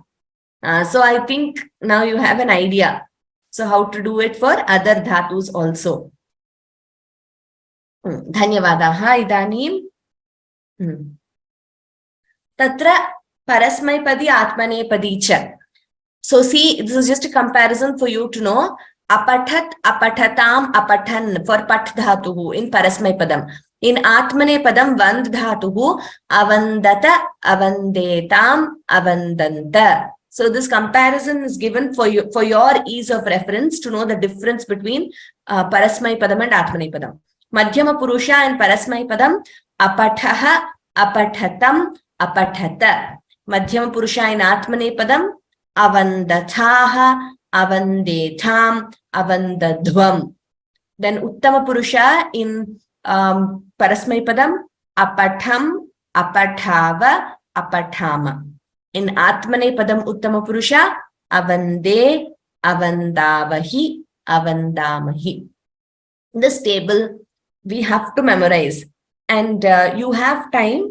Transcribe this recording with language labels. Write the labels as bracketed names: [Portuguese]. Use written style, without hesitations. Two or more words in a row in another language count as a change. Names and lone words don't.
[English] So I think now you have an idea. So how to do it for other dhatus also. [Sanskrit] धन्यवादः इदानीम्. तत्र परस्मैपदी आत्मनेपदी च. [English] So see, this is just a comparison for you to know. [Sanskrit] अपठत् अपठताम् अपठन् for पठ् धातुः in parasmaipadam. In atmanepadam वन्द् धातुः अवन्दत अवन्देताम् अवन्दन्त. [English] So this comparison is given for your ease of reference to know the difference between parasmaipadam and atmanepadam. [Sanskrit] मध्यम पुरुष in परस्मैपदम् अपठः अपठतम् अपठत. मध्यम पुरुष in आत्मनेपदम् अवन्दथाः अवन्देथाम् अवन्दध्वम्. Then उत्तम पुरुष in परस्मैपदम् अपठम् अपठाव अपठाम. In आत्मनेपदम् उत्तम पुरुष अवन्दे अवन्दावहि अवन्दामहि. [English] This table we have to memorize, and you have time.